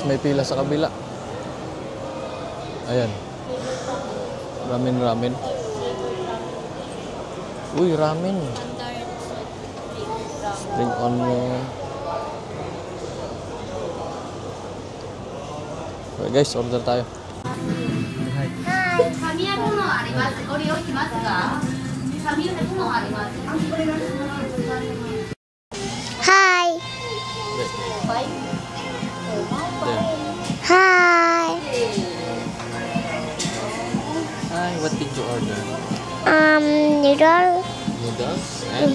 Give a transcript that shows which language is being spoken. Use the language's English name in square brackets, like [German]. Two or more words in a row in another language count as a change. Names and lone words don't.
[Filipino] May pila sa kabila. Ayan. Ramen. Uy, ramen. [English] Spring onion. Okay guys, order tayo. [Japanese] 紙焼くのあります。ご利用しますか？紙焼くのあります。 [English] Hi. There. Hi. Hi, what did you order? Noodle Noodles and